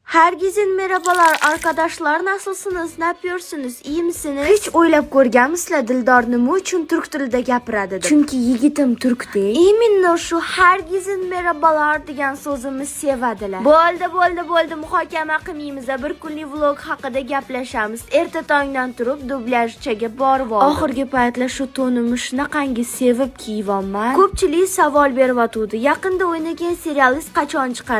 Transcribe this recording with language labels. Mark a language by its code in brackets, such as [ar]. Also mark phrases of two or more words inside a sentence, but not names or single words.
[tr] Herkese merhabalar arkadaşlar, nasılsınız, ne yapıyorsunuz, iyi misiniz? [uz] Hiç o'ylab ko'rganmisizlar Dildor nima uchun turk tilida gapiradi deb? Chunki yigitim turk değil. Именно shu [tr] herkese merhabalar [uz] degan so'zimiz sevadilar. Bo'ldi, muhokama qilmaymiz, bir kunlik vlog haqida gaplashamiz. Erta tongdan turib dublyajchaga borib oldim. Oxirgi paytlar shu tonimni shunaqangi sevib kiyibman. Ko'pchilik savol beryapti, yaqinda o'ynagan serialingiz qachon chiqadi?